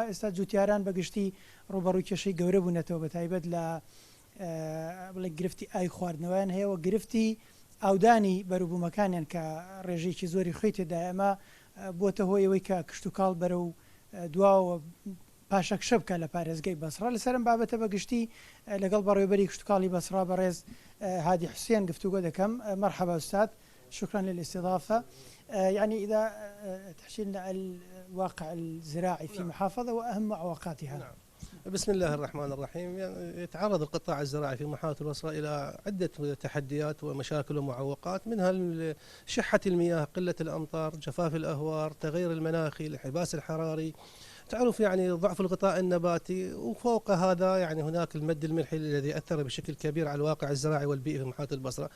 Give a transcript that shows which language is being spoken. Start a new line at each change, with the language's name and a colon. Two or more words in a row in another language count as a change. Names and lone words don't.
Central Kurdish: ئێستا جوتیاران بەگشتی ڕوبەڕووی کێشەی گەورە بوونەتەوە بە تایبەت لە بڵێ گرفتی ئای خواردنەوەیان هەیەەوە گرفتی ئاودانی بەروبوومەکانیان کە ڕێژێکی زۆری خۆی تێدا ئەمە بۆتە هۆی ئەوەی کە کشت و کاڵ بەرە و دواوە پاشەکشە بکە لە پارێزگای بەسڕا لەسەرم بابەتە بەگشتی لەگەڵ بەڕێوەبەری کشت و کاڵی بەسڕا بەڕێز هادی حوسێن گفتوگۆ دەکەم.
Arabic: مرحبا أستاذ، شكرا للاستضافة. يعني إذا تحكينا الواقع الزراعي في محافظة وأهم معوقاتها. نعم. بسم الله الرحمن الرحيم. يعني يتعرض القطاع الزراعي في محافظة البصرة إلى عدة تحديات ومشاكل ومعوقات، منها شحة المياه، قلة الأمطار، جفاف الأهوار، تغير المناخي، الانحباس الحراري، تعرف يعني ضعف الغطاء النباتي، وفوق هذا يعني هناك المد الملحي الذي أثر بشكل كبير على الواقع الزراعي والبيئي في محافظة البصرة.